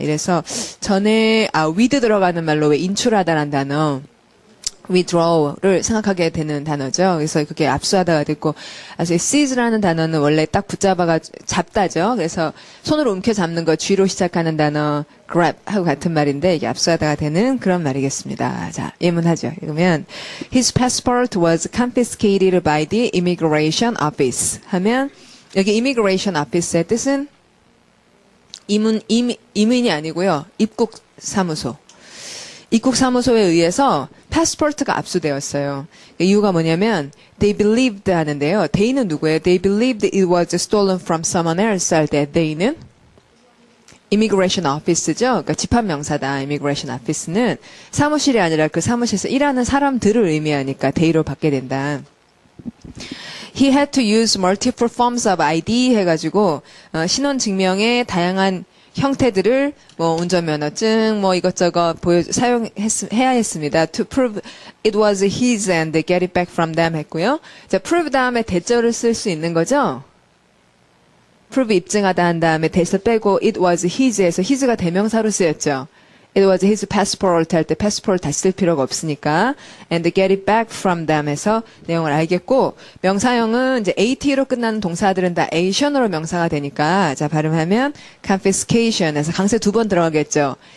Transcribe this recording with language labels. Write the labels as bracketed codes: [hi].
[ko] 이래서 전에 with 들어가는 말로 왜 인출하다란 단어 withdraw를 생각하게 되는 단어죠. 그래서 그게 압수하다가 됐고, seize라는 단어는 원래 딱 잡다죠. 그래서 손으로 움켜잡는 거 쥐로 시작하는 단어 grab 하고 같은 말인데 이게 압수하다가 되는 그런 말이겠습니다. 자, 예문하죠. 읽으면 [en] his passport was confiscated by the immigration office [ko] 하면 여기 [en] immigration office의 [ko] 뜻은 이민이 아니고요. 입국사무소. 입국사무소에 의해서 패스포트가 압수되었어요. 이유가 뭐냐면 [en] they believed [ko] 하는데요. they는 누구예요? [en] they believed it was stolen from someone else [ko] 할 때 [en] they는 immigration office죠. [ko] 그러니까 집합명사다. immigration office는 사무실이 아니라 그 사무실에서 일하는 사람들을 의미하니까 they로 받게 된다. [en] He had to use multiple forms of ID [ko] 해가지고 신원증명의 다양한 형태들을 운전면허증 이것저것 사용해야 했습니다. [en] To prove it was his and get it back from them [ko] 했고요. 자, prove 다음에 대절을 쓸 수 있는 거죠. prove 입증하다 한 다음에 대절 빼고 [en] it was his [ko] 에서 his가 대명사로 쓰였죠. [en] It was his passport [ko] 할 때 passport 다시 쓸 필요가 없으니까 [en] and get it back from them [ko] 해서 내용을 알겠고 명사형은 이제 at로 끝나는 동사들은 다 ation으로 명사가 되니까 자 발음하면 confiscation 해서 강세 두 번 들어가겠죠.